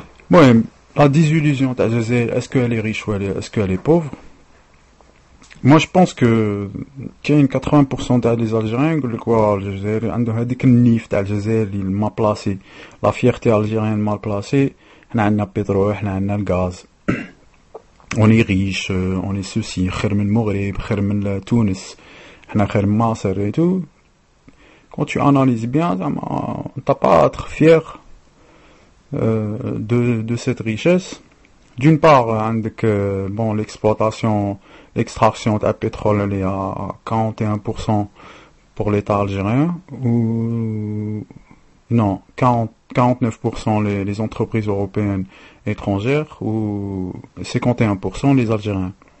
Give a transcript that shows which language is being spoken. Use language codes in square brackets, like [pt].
[fr] Bon, la désillusion, est-ce qu'elle est riche ou est-ce qu'elle est pauvre? Moi je pense que qu'il y a 80% des Algériens qui quoi l'Algérie [ar] عندهم هذيك النيف تاع الجزائر اللي [fr] mal placé, la fierté algérienne mal placée. [ar] حنا عندنا pétrole, حنا عندنا الغاز, [fr] on est riche, on est ceci, [ar] خير من المغرب, خير من تونس, حنا خير من مصر [fr] et tout. Quand tu analyses bien, t'as pas à être fier de cette richesse. D'une part, bon, l'extraction de pétrole, elle est à 41% pour l'État algérien, ou non, 49% les entreprises européennes étrangères, ou 51% les Algériens.